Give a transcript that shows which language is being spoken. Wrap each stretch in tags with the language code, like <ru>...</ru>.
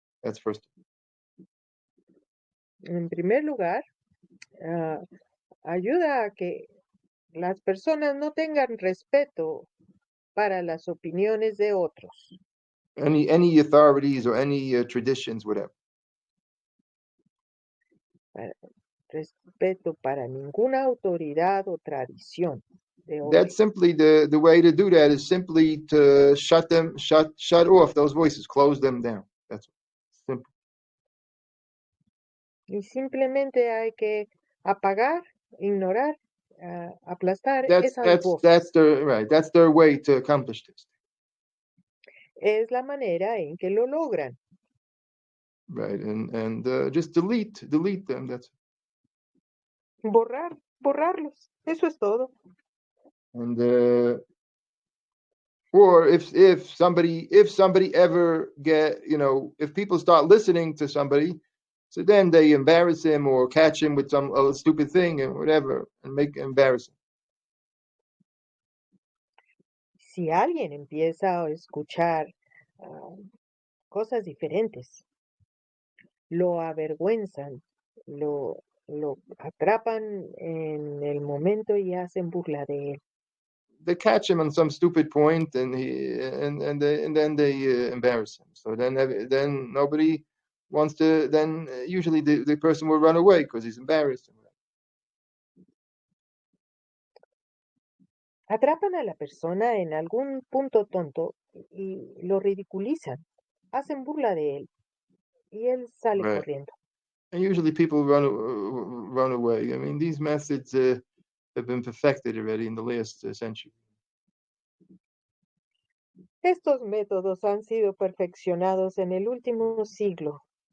<en>That's first.</en> <es>En primer lugar, ayuda a que las personas no tengan respeto para las opiniones de otros.</es> <en>Any authorities or any traditions, whatever.</en> <es>Respeto para ninguna autoridad o tradición. de hoy.</es> <en>That's simply the way to do that is simply to shut off those voices, close them down. That's simple.</en> <es>Y simplemente hay que apagar, ignorar, aplastar esas voces.</es> <en>That's their way to accomplish this.</en> <es>Es la manera en que lo logran.</es> <en>Right, and just delete them. That's</en> <es>Borrarlos. Eso es todo.</es> <en>and or if somebody ever if people start listening to somebody, so then they embarrass him or catch him with some stupid thing and whatever and embarrass him.</en> <es>Si alguien empieza a escuchar cosas diferentes, lo avergüenzan, lo atrapan en el momento y hacen burla de él.</es> <en>They catch him on some stupid point and then they embarrass him. So then nobody wants to. Then usually the person will run away because he's embarrassed.</en> <es>Atrapan a la persona en algún punto tonto y lo ridiculizan, hacen burla de él y él sale</es> <en>Right.</en> <es>corriendo.</es> <en>And usually people run away. I mean, these methods have been perfected already in the last century.</en> <es>Estos métodos han sido perfeccionados en el último siglo.</es>